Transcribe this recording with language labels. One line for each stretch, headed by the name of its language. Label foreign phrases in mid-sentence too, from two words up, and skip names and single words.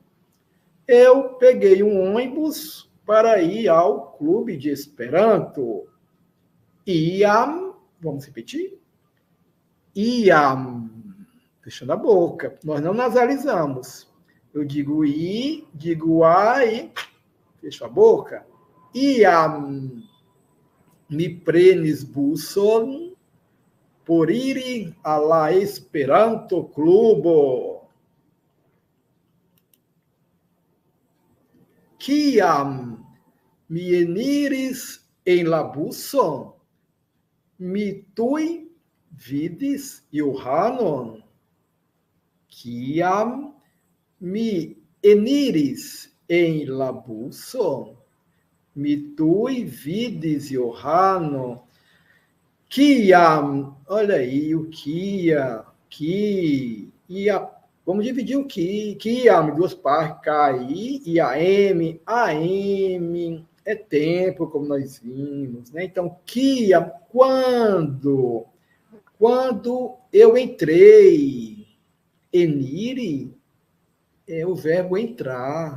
Portuguese: Eu peguei um ônibus para ir ao Clube de Esperanto. Ia, vamos repetir? Ia, fechando a boca. Nós não nasalizamos. Eu digo i, digo a e fecho a boca.
Esperanto: Ia mi prenis buson por iri a la Esperanto Klubo. Kiam mi eniris en la buson, mi tuj vidis Johanon. Kiam mi eniris en la buson, mi tuj vidis Johanon.
Portuguese: Kiam, olha aí, o kia, que, vamos dividir o kiam em duas partes, K-I e a M é tempo, como nós vimos, né? Então, kiam, quando eu entrei, enire é o verbo entrar.